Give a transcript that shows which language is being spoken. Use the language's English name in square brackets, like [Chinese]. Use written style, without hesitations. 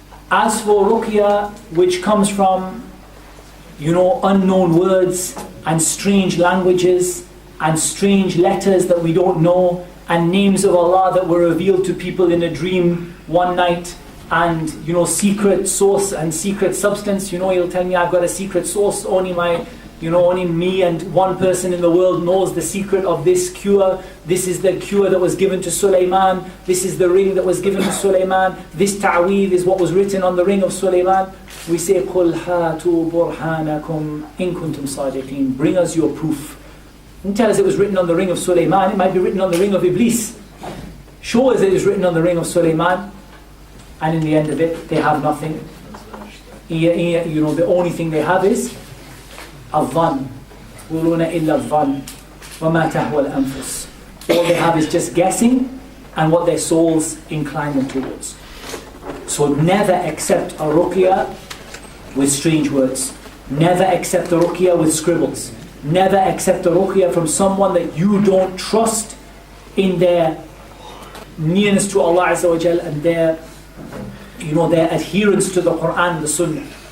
[English] As for Ruqya, which comes from, unknown words and strange languages, and strange letters that we don't know, and names of Allah that were revealed to people in a dream one night, and secret source and secret substance. He'll tell me, I've got a secret source, only me and one person in the world knows the secret of this cure. This is the cure that was given to Sulaiman. This is the ring that was given to Sulaiman. This ta'weed is what was written on the ring of Sulaiman. We say, [Arabic] قُلْ هَاتُوا بُرْهَانَكُمْ إِن كُنتُمْ صَادِقِينَ. [English] Bring us your proof. Don't tell us it was written on the ring of Sulaiman. It might be written on the ring of Iblis. Show us it was written on the ring of Sulaiman. And in the end of it, they have nothing. The only thing they have is الظن. [Arabic] يقولون إلا الظن وما تهوى الأنفس. [English] All they have is just guessing and what their souls incline them towards. So never accept a ruqya with strange words. Never accept a ruqya with scribbles. Never accept a ruqya from someone that you don't trust in their nearness to Allah Azza wa Jal and their adherence to the Quran and the Sunnah.